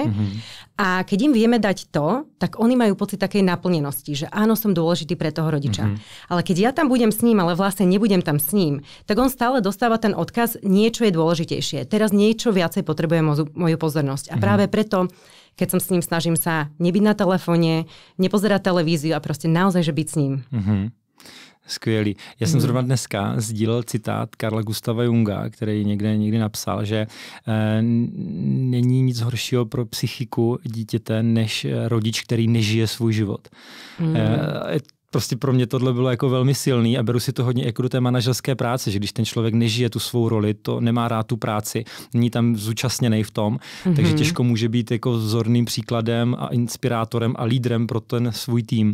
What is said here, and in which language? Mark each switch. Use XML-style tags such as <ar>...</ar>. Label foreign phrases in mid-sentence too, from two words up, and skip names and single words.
<sk>A keď im vieme dať to, tak oni majú pocit takej naplnenosti, že áno, som dôležitý pre toho rodiča. Ale keď ja tam budem s ním, ale vlastne nebudem tam s ním, tak on stále dostáva ten odkaz, niečo je dôležitejšie. Teraz niečo viacej potrebuje moju pozornosť. A práve preto keď som s ním, snažím sa nebyť na telefóne, nepozerať televíziu a proste naozaj, že byť s ním.</sk> <cs>Skvělý. Já jsem zrovna dneska sdílel citát Carla Gustava Junga, který někdy napsal, že není nic horšího pro psychiku dítěte, než rodič, který nežije svůj život. Prostě pro mě tohle bylo jako velmi silný a beru si to hodně jako do té manažerské práce, že když ten člověk nežije tu svou roli, to nemá rád tu práci, není tam zúčastněnej v tom, takže těžko může být jako vzorným příkladem a inspirátorem a lídrem pro ten svůj tým.</cs>